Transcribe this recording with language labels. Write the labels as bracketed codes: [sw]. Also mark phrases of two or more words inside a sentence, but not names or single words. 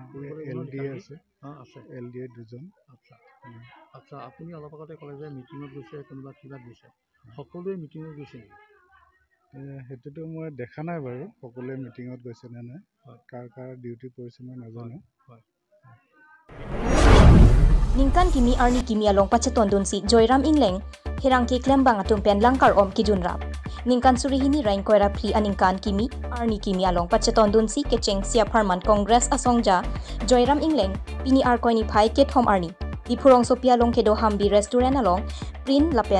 [as] LDA আছে LDA 2জন আচ্ছা আপুনি অলপ আগতে ক'লে যে মিটিঙত গৈছে কোনোবা কিবা গৈছে সকলোৱে মিটিঙত গৈছে নেকি সেইটোতো মই দেখা নাই বাৰু সকলোৱে মিটিঙত গৈছে নে নাই কাৰ কাৰ ডিউটি পৰিছে মই নাজানো [mjw] Ningkan kimi arni kimi along pacheton dunsi Joyram Ingleng herangki klembang atum pen langkar om kijunrap Ningkan surihini rain koira pli aningkan kimi arni kimi along pacheton dunsi kecheng sia Parman Congress asongja Joyram Ingleng pini arkoini phai kethom arni Dipurong Sopia long kedo hambi restaurant along print lapen